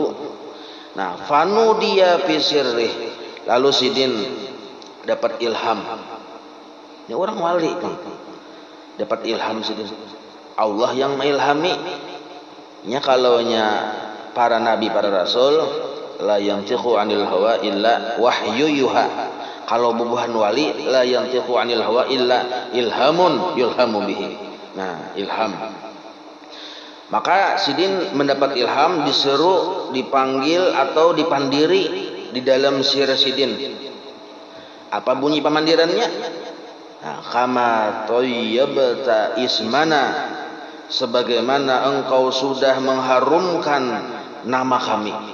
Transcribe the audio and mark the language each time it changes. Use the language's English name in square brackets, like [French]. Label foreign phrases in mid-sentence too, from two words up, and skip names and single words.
[Banjar] Nah, fanu dia fisirih, lalu sidin dapat ilham. Ini orang wali nih, dapat ilham sidin. Allah yang mengilhami. Nya kalaunya para nabi, para rasul, [Arabic] لا ينطق عن الهوى إلا وحي يوحى. [Banjar] Kalau bubuhan wali, [Arabic] لا ينطق عن الهوى إلا إلهام يلهم به. [Banjar] Nah, ilham. Maka sidin mendapat ilham, diseru, dipanggil atau dipandiri di dalam sir sidin. Apa bunyi pemandirannya? Nah, [Arabic] كما طيبت اسمنا, [Banjar] sebagaimana engkau sudah mengharumkan nama kami.